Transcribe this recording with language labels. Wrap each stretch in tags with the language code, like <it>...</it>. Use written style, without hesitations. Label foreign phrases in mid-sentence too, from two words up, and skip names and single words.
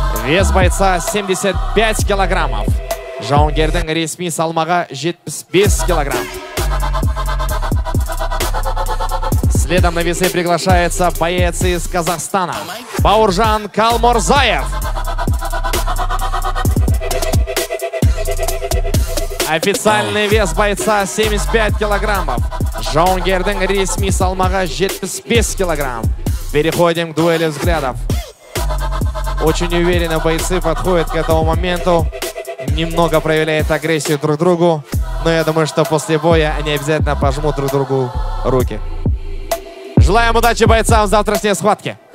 <ru>Вес бойца 75 килограммов.</ru> <kk>Жауынгердің ресми салмағы 75 килограмм.</kk> <ru>Следом на весы приглашается боец из Казахстана Бауыржан Калмурзаев. Официальный вес бойца 75 килограммов.</ru> <kk>Жауынгердің ресми салмағы 75 килограмм.</kk> <ru>Переходим к дуэли взглядов. Очень уверенно бойцы подходят к этому моменту. Немного проявляют агрессию друг другу. Но я думаю, что после боя они обязательно пожмут друг другу руки. Желаем удачи бойцам в завтрашней схватке.</ru>